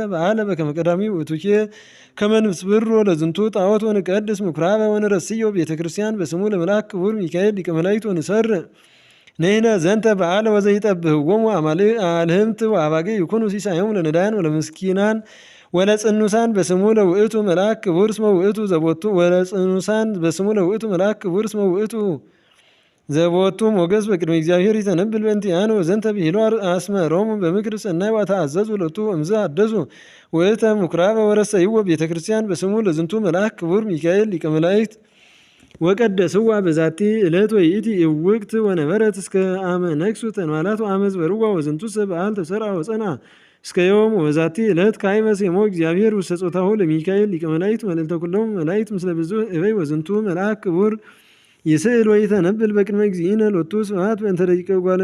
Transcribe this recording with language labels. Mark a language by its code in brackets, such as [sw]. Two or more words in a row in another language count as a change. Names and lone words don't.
[gez] በዓለ በከመ ቀዳሚ ውእቱኬ ከመ ንስብሮ ለዝንቱ ጣዖት ወንቀድስ ምኵራበ ወንረስዮ ቤተ ክርስቲያን በስሙ ለመልአክ ክቡር ሚካኤል ሊቀ መላእክት ወንሠርዕ ንሕነ ዘንተ በዓለ ወዘይጠብሕዎሙ አልህምት ወአባግዕ ይኩኑ ሲሳዮሙ ለነዳያን ወለምስኪናን ወለጽኑሳን በስሙ ለውእቱ መልአክ ክቡር እስመ ውእቱ ዘቦቱ ወለጽኑሳን በስሙ ለውእቱ መልአክ ክቡር እስመ ውእቱ ዘቦቱ ሞገስ በቅድመ እግዚአብሔር ይተነብል በእንቲአነ ወዘንተ ብሂሎ አስመሮሙ በምክር ሰናይ ወተአዘዙ ሎቱ እምዝ አደሱ ውእተ ምኵራበ ወረሰይዎ ቤተ ክርስቲያን በስሙ ለዝንቱ መልአክ ክቡር ሚካኤል ሊቀ መላእክት ወቀደስዋ በዛቲ ዕለት ወይእቲ እውቅት ወነበረት እስከ አመ ነግሡ ተንባላት ወአመዝበርዋ ወዝንቱሰ በዓል ተሰርዐ ወጸንዐ እስከ ዮም ወበዛቲ ዕለት ካዕበ ሴሞ እግዚአብሔር ውስተ ጾታሁ ለሚካኤል ሊቀ መላእክት መልዕልተ ኩሎሙ መላእክት ምስለ ብዙኅ እበይ ወዝንቱ መልአክ ክቡር ይስዕል ወይተነብል በቅድመ እግዚእነ ሎቱ ስብሐት በእንተ ደቂቀ እጓለ